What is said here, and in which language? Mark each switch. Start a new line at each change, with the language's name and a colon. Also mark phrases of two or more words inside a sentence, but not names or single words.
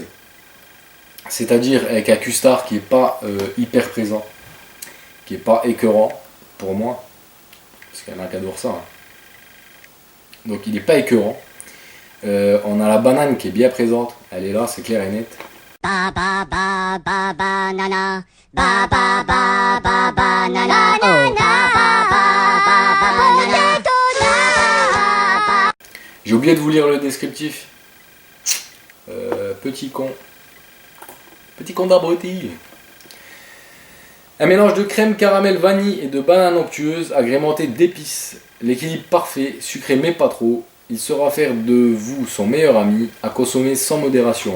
French: C'est-à-dire avec un Custard qui n'est pas hyper présent, qui n'est pas écœurant pour moi, parce qu'il y en a qui adorent ça. Hein. Donc il n'est pas écœurant. On a la banane qui est bien présente, elle est là, c'est clair et net. Ba ba ba ba banana. Ba ba ba ba banana. Oh, ba ba ba ba banana. J'ai oublié de vous lire le descriptif. Petit con. Petit con d'abruti. Un mélange de crème caramel vanille et de banane onctueuse agrémenté d'épices. L'équilibre parfait, sucré mais pas trop. Il saura faire de vous son meilleur ami, à consommer sans modération.